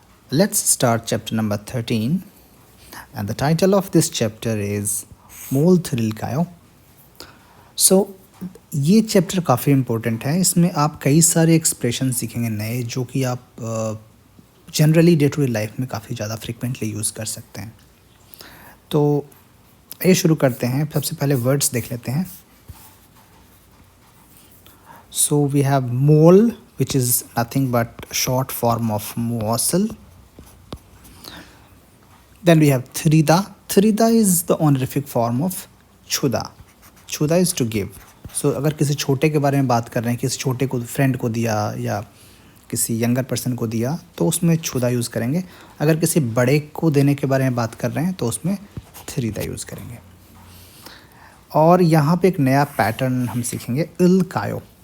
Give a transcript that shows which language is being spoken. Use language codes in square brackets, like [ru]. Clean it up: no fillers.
[en] Let's start chapter number 13, and the title of this chapter is मूल थ्रिल कायो. [hi] सो ये chapter काफ़ी important है. इसमें आप कई सारे एक्सप्रेशन सीखेंगे नए, जो कि आप generally day to day life में काफ़ी ज़्यादा फ्रिक्वेंटली यूज़ कर सकते हैं. तो ये शुरू करते हैं. सबसे पहले वर्ड्स देख लेते हैं. [en] So we have मोल, which is nothing but short form of morsel. Then we have thrida. Thrida is the honorific form of chuda. Chuda is to give. [hi] So अगर किसी छोटे के बारे में बात कर रहे हैं, किसी छोटे को फ्रेंड को दिया या किसी यंगर पर्सन को दिया, तो उसमें छुदा यूज़ करेंगे. अगर किसी बड़े को देने के बारे में बात कर रहे हैं तो उसमें थ्रीदा यूज़ करेंगे. और यहाँ पे एक नया पैटर्न हम सीखेंगे, इल कायो.